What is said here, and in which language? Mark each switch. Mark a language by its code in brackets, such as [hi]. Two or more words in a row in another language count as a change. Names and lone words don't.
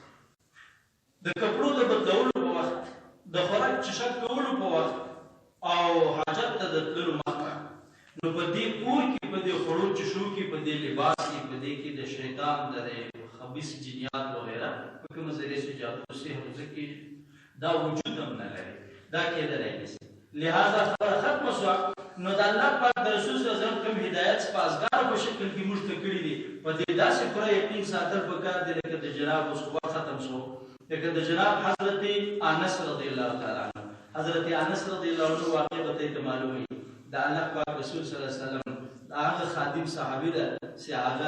[ps] د کپړو د بدلولو په وخت د خوراک چشک کولو په وخت او حاجت ته د تللو مخه نو په دې کور کې په دې خړو چشو کې په دې لباس کې په دې کې د شیطان د خبيث جنیات وغیرہ په کوم [ur] ذریعے سے جادو سے [ps] ځکه دا وجود هم نه لري دا کېدلی نشي لہذا خبره ختم شوه نو د الله پاک د رسول [ar] صلی الله علیه وسلم [ps] کوم هدایت سپاسګار په شکل کې موږ ته کړي دي په دې داسې پوره یقین ساتل پکار دی لکه د جناب اوس ختم شو لکه د جناب حضرت انس [ar] رضی الله تعالی عنہ [ps] حضرت انس [ar] رضی الله عنه [ps] واقعه ته معلومه د الله پاک رسول [ar] صلی الله علیه وسلم [ps] هغه خادم صحابي ده چې هغه